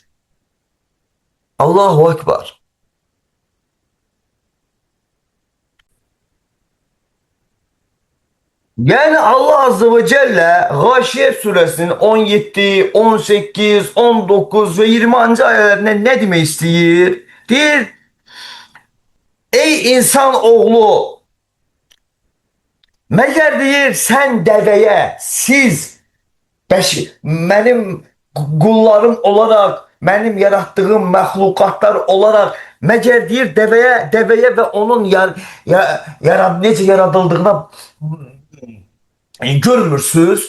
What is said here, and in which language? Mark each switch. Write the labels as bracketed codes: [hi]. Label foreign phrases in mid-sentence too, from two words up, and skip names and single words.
[ar] الله أكبر. [tr] Yani Allah Azze ve Celle Gâşiye suresinin 17, 18, 19 ve 20. [az] ayələrində ne demək istəyir? Deyir, ey insan oğlu, Məgər deyir sən dəvəyə, siz mənim qullarım olaraq, mənim yaratdığım məxluqatlar olaraq, məgər deyir dəvəyə və onun necə yaradıldığına görmürsünüz?